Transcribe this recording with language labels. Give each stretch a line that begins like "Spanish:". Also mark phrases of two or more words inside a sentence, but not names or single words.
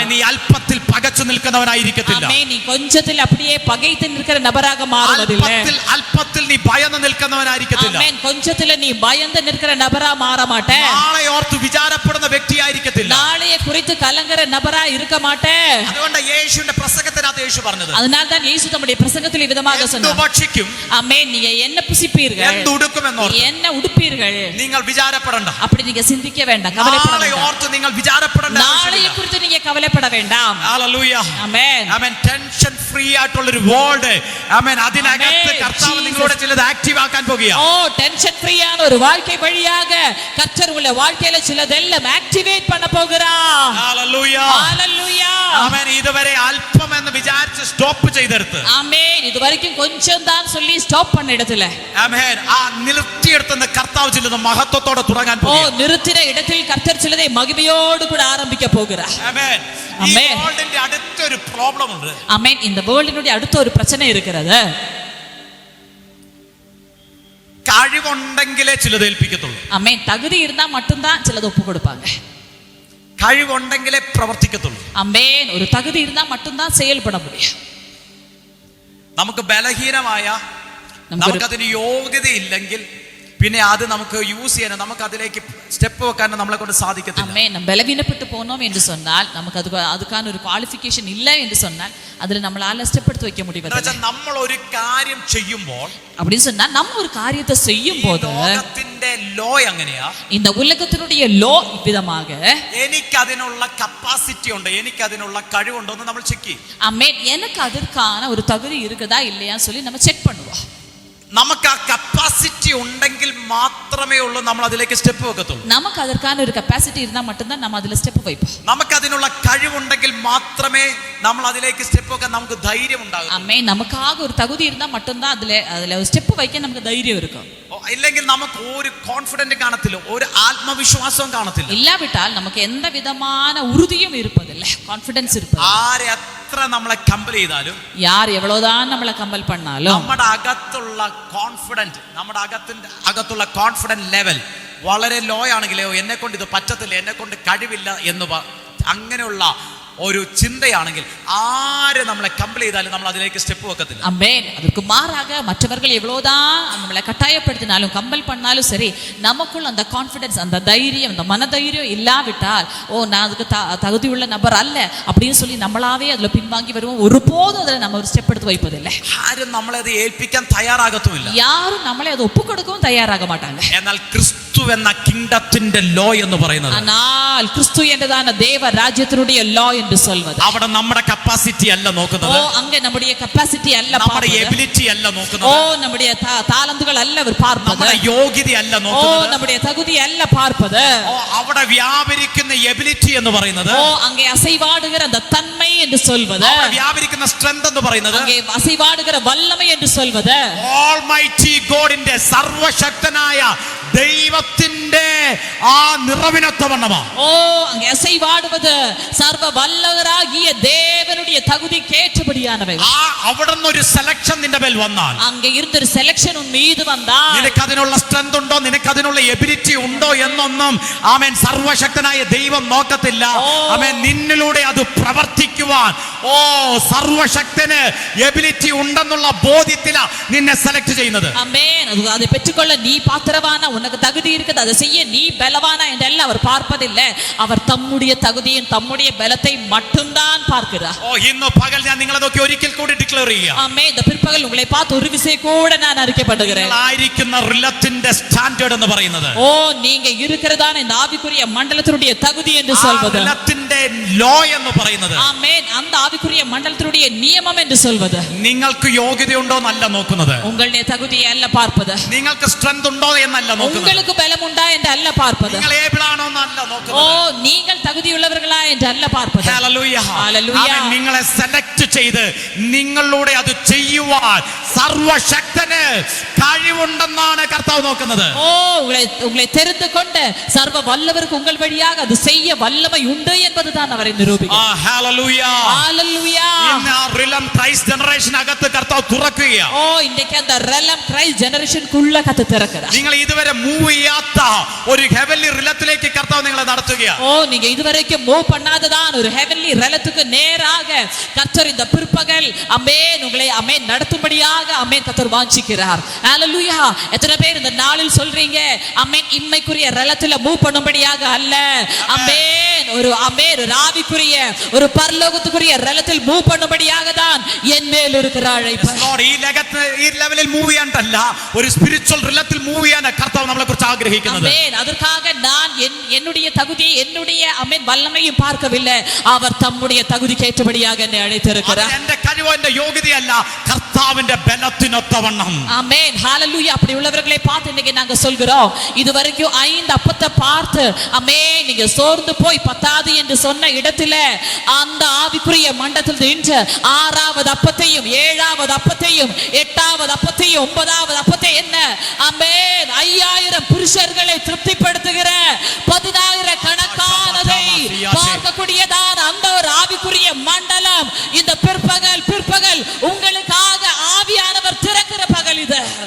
Malayalam: നീ അല്പത്തിൽ പകച്ചു നിൽക്കുന്നവനായിരിക്കത്തില്ല.
Tamil: ஆமென். நீ கொஞ்சத்தில் அப்படியே பகைத்து நிற்கிற நபராக மாறுவதில்லை.
Malayalam: അല്പത്തിൽ നീ ഭയന്ന് നിൽക്കുന്നവനായിരിക്കത്തില്ല.
Tamil: ஆமென். கொஞ்சத்துல நீ பயந்து நிற்கிற நபரா மாற மாட்டே.
Malayalam: നാളെ ഓർത്ത് വിചാരപ്പെടുന്ന വ്യക്തിയായിരിക്കത്തില്ല.
Tamil: நாளைய குறித்து கலங்கற நபரா இருக்க மாட்டே.
Malayalam: അതുകൊണ്ട് യേശുവിന്റെ പ്രസംഗത്തിനകത്ത് യേശു പറഞ്ഞത്,
Tamil: அதனால தான் இயேசு தம்முடைய பிரசங்கத்தில் விதமாக சொன்னார்.
Malayalam: ഭക്ഷിക്കും,
Tamil: ஆமென். நீங்க என்ன புசிப்பீர்கள்,
Malayalam: എന്തുടുക്കുമെന്നോർത്ത്
Tamil: என்ன உடுப்பீர்கள்,
Malayalam: നിങ്ങൾ വിചാരപ്പെടണ്ട.
Tamil: அப்படி நீங்க சிந்திக்க வேண்டாம், கவலைப்பட
Malayalam: നാളെ
Tamil: வேண்டாம்.
Malayalam: ഓർത്ത് നിങ്ങൾ വിചാരപ്പെടണ്ട.
Tamil: நாளைய குறித்து நீங்க கவலைப்பட வேண்டாம்.
Malayalam: ഹല്ലേലൂയ. ആമേൻ. ആമേൻ.
English: tension free
Malayalam: ആയിട്ടുള്ള ഒരു വേൾഡ്, ആമേൻ, അതിനകത്ത് ആമേൻ. കർത്താവ് നിങ്ങളോട് ചിലത് ആക്റ്റീവ് ആക്കാൻ പോകുക.
Tamil: ஓ டென்ஷன் ஃப்ரீயான ஒரு வாழ்க்கை வழியாக கர்த்தர் உள்ள வாழ்க்கையில சிலதெல்லாம் ஆக்டிவேட் பண்ண போகிறார்.
Malayalam: ഹല്ലേലൂയ.
Tamil: ஹalleluya.
Malayalam: ആമേൻ. ഇതുവരെ അല്പം എന്ന് വിചാരിച്ച് സ്റ്റോപ്പ് ചെയ്തെടുത്ത്,
Tamil: ஆமென். இதுவரைக்கும் கொஞ்சம் தான் சொல்லி ஸ்டாப் பண்ண இடத்துல,
Malayalam: ആമേൻ, ആ നിർത്തിയെടുത്തുന്ന കർത്താവ് ചിലത് മഹത്വത്തോടെ തുടങ്ങാൻ
Tamil: ஓ
Malayalam: പോകുക.
Tamil: நிறுத்தின இடத்தில் கர்த்தர் சிலதை மகிமையோடு கூட ஆரம்பிக்க போகிறார்.
Malayalam: ആമേൻ. ഈ ആമേൻ. വേൾഡിന്റെ അടുത്തൊരു പ്രോബ്ലം ഉണ്ട്.
Tamil: ஆமென். இந்த வேர்ல்டினுடைய அடுத்த ஒரு பிரச்சனை இருக்கிறது.
Malayalam: കഴിവുണ്ടെങ്കിലേ ചിലത് ഏൽപ്പിക്കത്തുള്ളൂ.
Tamil: ஆமென். தகுதி இருந்தா மட்டும்தான் சிலது ஒப்பு கொடுப்பாங்க.
Malayalam: കഴിവുണ്ടെങ്കിലേ പ്രവർത്തിക്കത്തുള്ളൂ.
Tamil: ஆமென். ஒரு தகுதி இருந்தா மட்டும்தான் செயல்பட முடியும்.
Malayalam: നമുക്ക് ബലഹീനമായ, നമുക്കതിന് യോഗ്യതയില്ലെങ്കിൽ പിന്നെ അത് നമുക്ക് യൂസ് ചെയ്യാൻ, നമുക്ക് അതിലേക്ക് സ്റ്റെപ്പ് വെക്കാൻ നമ്മളെ കൊണ്ട് സാധിക്കത്തില്ല.
Tamil: ஆமென். நம்ம பலவீனப்பட்டு போனோம் என்று சொன்னால், நமக்கு அதுக்கான ஒரு குவாலிஃபிகேஷன் இல்லை என்று சொன்னால், அதில் நம்மளால ஸ்டெப் எடுத்து வைக்க முடிவதில்லை.
Malayalam: നമ്മൾ ഒരു കാര്യം ചെയ്യുമ്പോൾ,
Tamil: அப்படின்னு சொன்னா நம்ம ஒரு காரியத்தை செய்யும் போது,
Malayalam: ലോകത്തിന്റെ ലോ എങ്ങനെയാ,
Tamil: இந்த உலகத்தினுடைய லோ விதமாக
Malayalam: എനിക്ക് അതിനുള്ള കപ്പാസിറ്റി ഉണ്ട്, എനിക്ക് അതിനുള്ള കഴിവുണ്ടോ എന്ന് നമ്മൾ ചെക്ക് ചെയ്യും.
Tamil: ஆமென். எனக்கு அதற்கான ஒரு தகுதி இருக்குதா இல்லையான்னு சொல்லி நம்ம செக் பண்ணுவோம்.
Malayalam: നമുക്ക് ആ കപ്പാസിറ്റി ഉണ്ടെങ്കിൽ മാത്രമേ ഉള്ളൂ നമ്മൾ അതിലേക്ക് സ്റ്റെപ്പ് വെക്കത്തുള്ളൂ.
Tamil: நமக்கு அதற்கான ஒரு கெப்பாசிட்டி இருந்தா மட்டும்தான் நம்ம அதுல ஸ்டெப் வைப்போம்.
Malayalam: നമുക്ക് അതിനുള്ള കഴിവുണ്ടെങ്കിൽ മാത്രമേ നമ്മൾ അതിലേക്ക് സ്റ്റെപ്പ് വെക്കാൻ നമുക്ക് ധൈര്യം ഉണ്ടാകൂ.
Tamil: ஆமென். நமக்காக ஒரு தகுதி இருந்தா மட்டும்தான் அதுல ஒரு ஸ்டெப் வைக்க நமக்கு தைரியம் இருக்கும்.
Malayalam: ഇല്ലെങ്കിൽ നമുക്ക് ഒരു കോൺഫിഡന്റ് കാണത്തില്ല, ഒരു ആത്മവിശ്വാസവും കാണത്തില്ല.
Tamil: இல்லாவிட்டால் நமக்கு எந்த விதமான உறுதியும் இருப்பதில்லை, கான்ஃபிடன்ஸ் இருப்பது.
Malayalam: ആരെ എത്ര നമ്മളെ കമ്പൽ ചെയ്താലും,
Tamil: யார் எவ்வளவுதான் நம்மளை கம்பல் பண்ணாலும்,
Malayalam: നമ്മുടെ അകത്തുള്ള കോൺഫിഡന്റ്, നമ്മുടെ അകത്തുള്ള
English: confident level
Malayalam: വളരെ ലോ ആണെങ്കിലോ, എന്നെ കൊണ്ട് ഇത് പറ്റത്തില്ല, എന്നെ കൊണ്ട് കഴിവില്ല എന്ന് അങ്ങനെയുള്ള ഒരു ചിന്തയാണെങ്കിൽ ആര് നമ്മളെ കമ്പൽ ചെയ്താലും നമ്മൾ അതിലേക്ക് സ്റ്റെപ്പ് വെക്കത്തില്ല.
Tamil: ஆமென். அதற்கு மாறாக மற்றவர்கள் எவ்வளவுதான் நம்மளை கட்டாயப்படுத்தினாலும் கம்பல் பண்ணாலும் சரி, நமக்குள் அந்த கான்ஃபிடன்ஸ், அந்த தைரியம், அந்த மனதைரியம் இல்லாவிட்டால் நான் அதுக்கு தகுதியுள்ள நபர் அல்ல அப்படின்னு சொல்லி நம்மளாவே அதுல பின்வாங்கி வருவோம். ஒருபோதும் அதுல நம்ம ஒரு ஸ்டெப் எடுத்து வைப்பதில்லை.
Malayalam: ആരും നമ്മളെ അത് ഏൽപ്പിക്കാൻ തയ്യാറാകത്തുമില്ല.
Tamil: யாரும் நம்மளை அது ஒப்பு கொடுக்கவும் தயாராக மாட்டாங்க.
Malayalam: എന്നാൽ ക്രിസ്തു എന്ന കിങ്ഡത്തിന്റെ ലോ എന്ന് പറയുന്നത്,
Tamil: ஆனால் கிறிஸ்து என்றதான தேவ ராஜ்யத்தினுடைய லா என்று சொல்வது,
Malayalam: അവിടെ നമ്മുടെ കപ്പാസിറ്റി അല്ല നോക്കുന്നത്.
Tamil: அங்க நம்முடைய கெபாசிட்டி அல்ல
Malayalam: നമ്മുടെ എബിലിറ്റി അല്ല നോക്കുന്നത്.
Tamil: நம்முடைய தாளந்துகள் அல்ல அவர் பார்ப்பது.
Malayalam: നമ്മുടെ യോഗ്യത അല്ല നോക്കുന്നത്.
Tamil: நம்முடைய தகுதி அல்ல பார்ப்பது.
Malayalam: അവിടെ വ്യാപരിക്കുന്ന എബിലിറ്റി എന്ന് പറയുന്നത്,
Tamil: அங்கே அசைவாடுகிற அந்த தன்மை என்று சொல்வது,
Malayalam: അവിടെ വ്യാപരിക്കുന്ന സ്ട്രെങ്ത് എന്ന് പറയുന്നത്,
Tamil: அங்கே அசைவாடுகிற வல்லமை என்று சொல்வது,
Malayalam: ഓൾമൈറ്റി ഗോഡിന്റെ സർവശക്തനായ ദൈവത്തിന്റെ ആ നിറവിനൊത്തവണ്ണമാ.
Tamil: அங்கே அசைவாடுவது சர்வ வல்லவராகிய தேவனுடைய தகுதிக்கு ஏற்றபடியானவை.
Malayalam: അവിടുന്ന് ഒരു സെലക്ഷൻ നിന്റെ മേൽ വന്നാൽ,
Tamil: அங்கே இருந்த ஒரு செலக்ഷൻ உன் மீது வந்தால்,
Malayalam: നിനക്ക് അതിനുള്ള സ്ട്രെങ്ത് ഉണ്ടോ, നിനക്ക് അതിനുള്ള എബിലിറ്റി ഉണ്ടോ എന്നൊന്നും ആമേൻ സർവശക്തനായ ദൈവം നോക്കത്തില്ല. ആമേൻ നിന്നിലൂടെ അത് പ്രവർത്തിക്കുവാൻ സർവശക്തന് എബിലിറ്റി ഉണ്ടെന്നുള്ള ബോധ്യത്തിലാ നിന്നെ സെലക്ട് ചെയ്യുന്നത്.
Tamil: ஆமென். அதை பெற்றுக்கொள்ள நீ பாத்திரவானா, உனக்கு தகுதி இருக்குது, அதை செய்ய நீ பலவானா என்றெல்லாம் அவர் பார்ப்பதில்லை. அவர் தம்முடைய தகுதியும் தம்முடைய பலத்தை மட்டும்தான் பார்க்கிறார்.
Malayalam: ഇന്ന് പകൽ ഞാൻ നിങ്ങളെ നോക്കി ഒരിക്കൽ കൂടി ഡിക്ലെയർ ചെയ്യാം.
Tamil: ஆமென். இந்த பிற்பகல் உங்களை பார்த்து ஒரு விசை கூட நான் அறிக்கைப்படுகிறேன்.
Malayalam: ആയിരിക്കുന്ന റിലത്തിന്റെ സ്റ്റാൻഡേർഡ് എന്ന് പറയുന്നത്,
Tamil: நீங்க இருக்கிறதான இந்த ஆவிக்குரிய மண்டலத்தினுடைய தகுதி என்று சொல்வது,
Malayalam: റിലത്തിന്റെ ലോ എന്ന് പറയുന്നത്,
Tamil: ஆமென், அந்த ஆவிக்குரிய மண்டலத்தினுடைய நியமம் என்று சொல்வது,
Malayalam: നിങ്ങൾക്ക് യോഗ്യതയുണ്ടോ എന്നല്ല നോക്കുന്നത്.
Tamil: உங்களுடைய தகுதியை அல்ல பார்ப்பது.
Malayalam: നിങ്ങൾക്ക് സ്ട്രെങ്ത് ഉണ്ടോ എന്നല്ല നോക്കുന്നത്.
Tamil: உங்களுக்கு பலம் உண்டா என்று அல்ல பார்ப்பது.
Malayalam: നിങ്ങൾ ഏബിൾ ആണോ എന്നല്ല നോക്കുന്നത്.
Tamil: நீங்கள் தகுதியுள்ளவர்களா என்று அல்ல பார்ப்பது.
Malayalam: ഹല്ലേലൂയ. ഹല്ലേലൂയ. അവൻ നിങ്ങളെ സെലക്ട് ചെയ്ത് നിങ്ങളിലൂടെ അത് ചെയ്യുവാൻ സർവശക്തന് കഴിവുണ്ടെന്നാണ് കർത്താവ് നോക്കുന്നത്.
Tamil: உங்களை தெரிந்து கொண்டு சர்வ வல்லவருக்கு உங்கள் வழியாக அது செய்ய வல்லமை உண்டு என்பதுதான் அவரை நிரூபிக்கிறார்.
Malayalam: ഹല്ലേലൂയ. ഹല്ലേലൂയ. ഇന്ന് ആ റിലം ക്രൈസ്റ്റ് ജനറേഷൻ അകത്ത് കർത്താവ് തുറക്കുകയാ.
Tamil: ഇன்றைக்கு அந்த റിലം ക്രൈസ്റ്റ് ജനറേഷൻക്കുള്ള കത്ത് തുറக்கிறார்.
Malayalam: നിങ്ങൾ ഇതുവരെ മൂവ് ചെയ്യാത്ത ഒരു ഹെവൻലി റിലത്തിലേക്ക് കർത്താവ് നിങ്ങളെ നടത്തുകയാ.
Tamil: நீங்க இதுவரைக்கும் மூவ் பண்ணாததான் ஒரு ஹெவன்லி ரிலத்துக்கு நேராக கர்த்தர் இந்த பிற்பகல் ஆமென் உங்களை ஆமென் நடத்தும்படியாக ஆமென் கர்த்தர் வாஞ்சிக்கிறார். ஹல்லேலூயா. எத்தனை பேர் இந்த நாளில் சொல்றீங்க ஆமென் இம்மைக்குரிய ரிலத்துல மூவ் பண்ணும்படியாக அல்ல, ஆமென் ஒரு ஆமென் ஒரு ஆவிக்குரிய ஒரு பரலோகத்துக்குரிய ரிலத்தில் மூவ் பண்ணும்படியாக தான் என் மேல் இருக்கிற அழைப்பு.
Malayalam: ഈ ലെവലിൽ മൂവ് ചെയ്യാനല്ല, ഒരു സ്പിരിച്വൽ റിലത്തിൽ മൂവ് ചെയ്യാൻ കർത്താവ് നമ്മളെ കുറിച്ച് ആഗ്രഹിക്കുന്നത്.
Tamil: ஆமென். அதற்காக நான் என்னுடைய தகுதியை என்னுடைய ஆமென் வல்லமையும் பார்க்கவில்லை, அவர் தம்முடைய தகுதிக்கு ஏற்றபடியாக என்னை அழைத்திருக்கிறார்.
Malayalam: എന്റെ കഴിവോ എന്റെ യോഗ്യതയല്ല, കർത്താവിന്റെ ബലത്തിനൊത്തവണ്ണം.
Tamil: ஆமென். ஹல்லேலூயா. அப்படி உள்ளவர்களை பார்த்து இன்னைக்கு நாங்க சொல்கிறோம், இதுவரைக்கும் 5 அப்பத்தை பார்த்து ஆமென் நீங்க சோர்ந்து போய் பத்தாது என்று சொன்ன இடத்துல அந்த ஆவிக்குரிய மண்டலத்தில் இன்று 6வது அப்பத்தையும் 7வது அப்பத்தையும் 8வது அப்பத்தையும் 9வது அப்பத்தை என்ன ஆமென் 5000 புருஷர்களை திருப்திப்படுத்துகிற 10000 கணக்கானதை பார்க்கக்கூடியதான அந்த ஒரு ஆவிக்குரிய மண்டலம் இந்த பிற்பகல் உங்களுக்காக ஆவியானவர் திறக்கிற பகல் இது.